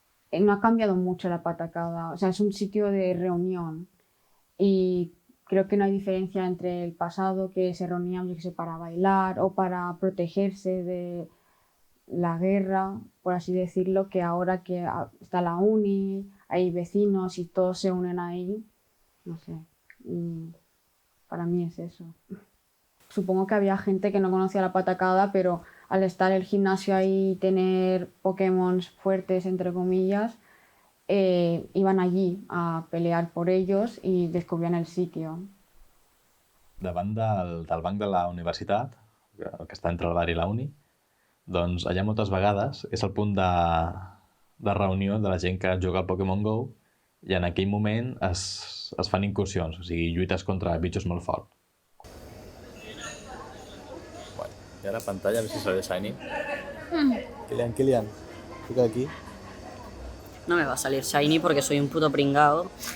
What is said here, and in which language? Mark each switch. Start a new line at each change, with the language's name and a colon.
Spanish: no ha cambiado mucho la Patacada, o sea, es un sitio de reunión y creo que no hay diferencia entre el pasado, que se reunían, yo qué sé, para bailar o para protegerse de la guerra, por así decirlo, que ahora que está la uni, hay vecinos y todos se unen ahí, no sé, para mí es eso. Supongo que había gente que no conocía la Patacada, pero al estar el gimnasio ahí y tener Pokémon fuertes, entre comillas, iban allí a pelear por ellos y descubrían el sitio.
Catalan: Davant del banc de la universitat, el que està entre el bar i la uni, doncs allà moltes vegades és el punt de reunió de la gent que juga al Pokémon GO i en aquell moment es fan incursions, o sigui, lluites contra bitxos molt forts.
Spanish: Bueno, y ahora pantalla, a ver si sale Shiny. Kylian, toca aquí. No me va a salir Shiny porque soy un puto pringao.